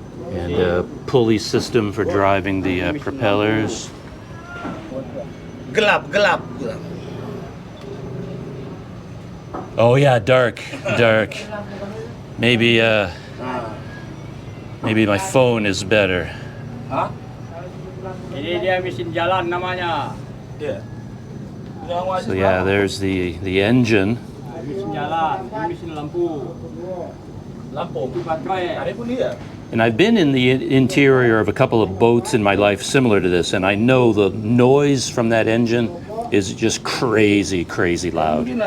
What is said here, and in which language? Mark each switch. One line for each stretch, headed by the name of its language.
English: And a pulley system for driving the propellers.
Indonesian: Gelap.
English: Oh yeah, dark. Maybe my phone is better. Hah?
Indonesian: Ini dia mesin jalan namanya.
English: Yeah. So yeah, there's the engine.
Indonesian: Mesin jalan, ini mesin lampu. Lampu. Itu baterai. Ada pun dia.
English: And I've been in the interior of a couple of boats in my life similar to this, and I know the noise from that engine is just crazy loud.